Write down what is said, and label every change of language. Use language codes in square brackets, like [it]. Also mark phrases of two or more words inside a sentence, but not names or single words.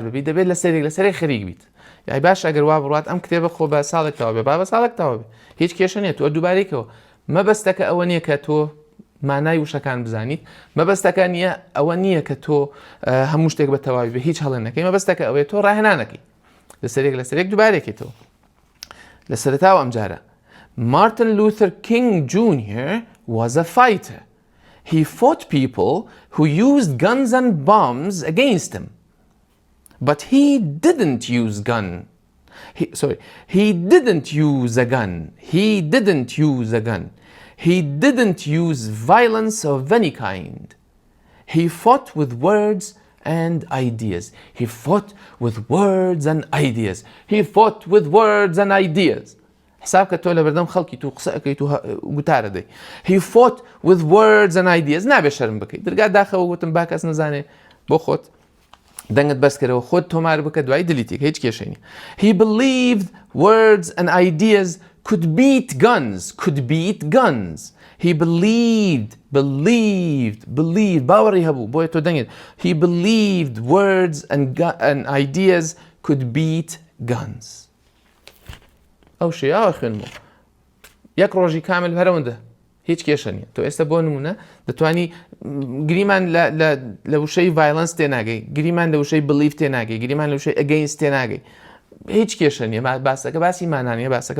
[ckb] ببی دەبێت لە سەرێک خەریک بیت یای باش ئەگەر وا بڕات ئەم کتێبە خۆ بە ساڵێکتەوە بێ با بە ساڵێکتەوە بێ هیچ کێشە نیە تۆ دووبارێکەوە مەبەستەکە ئەوە نییە کە تۆ مانای وشەکان بزانیت مەبەستەکە نییە ئەوە نییە کە تۆ هەموو شتێک بە تەواوی بە هیچ هەڵێ نەکەی مەبەستەکە ئەوەیە تۆ ڕاهێنانەکەی لەسەرێک دووبارێکێتەوە لە سەرەتاوە ئەم جارە Martin Luther King Jr. [en] was a fighter. He fought people who used guns and bombs against him. But he didn't use He didn't use a gun. He didn't use a gun. He didn't use violence of any kind. He fought with words and ideas. He fought with words and ideas. He fought with words and ideas. [ckb] حسابکە تۆ لە بەردەم خەڵکی تو قسە ئەەکەیت و گوتارە دەی. [en] He fought with words and ideas. [ckb] نابێ شەرم بکەیت. دەرگا داخەوە گوتم با کەس نەزانێ بۆ خۆت دەنگت بەس کەرەوە خۆت تۆمار بکە دوای دلیتێک هیچ کێشەی نیە. [en] He believed words and ideas could beat guns. Could beat guns. He believed [ckb] باوەڕی هەبوو بۆیە تۆ دەنگێت. [en] He believed words and ideas could beat guns. [ckb] ئەو شێیاوە خوێنمەوە یەک ڕۆژی کامل هەرەوەندە هیچ کێشە نیە تۆ ئێستا بۆ نمونە دەتوانی گریمان لە وشەی ڤایلەنس تێناگەی گریمان لە وشەی بلیف تێناگەی گریمان لە وشەی ئەگەینست تێناگەی هیچ کێشە نیە باسەکە باسی مانانیە باسەکە